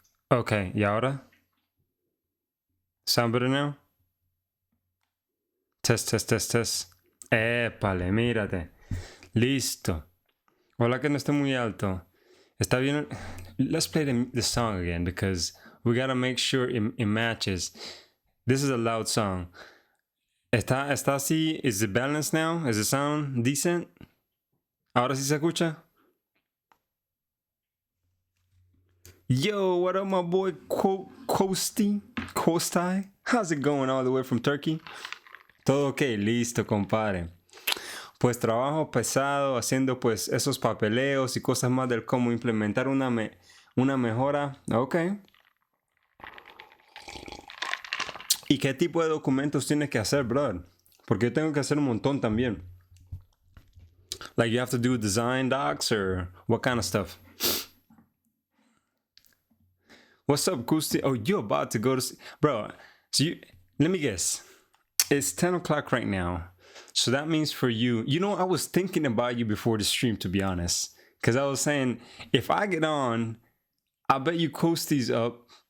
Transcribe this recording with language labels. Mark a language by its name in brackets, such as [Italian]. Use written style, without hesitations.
[Spanish] Ok, ¿y ahora? Sound better now? [English] Test, test, test, test. Épale, mírate. Listo. [Spanish] Hola que no esté muy alto. Está bien. [English] Let's play the song again because we gotta make sure it matches. This is a loud song. ¿Está así? Is it balanced now? Is the sound decent? ¿Ahora sí se escucha? Yo, what up, my boy Kostai? How's it going all the way from Turkey? [Spanish] Todo ok, listo, compadre. Pues trabajo pesado haciendo pues esos papeleos y cosas más del cómo implementar una mejora. Ok. ¿Y qué tipo de documentos tienes que hacer, brother? Porque yo tengo que hacer un montón también. [English] Like you have to do design docs or what kind of stuff? What's up, Gusti? Oh, you're about to go to... Bro, so let me guess. It's 10 o'clock right now. So that means for you... You know, I was thinking about you before the stream, to be honest. Because I was saying, if I get on, I bet you Costy's up.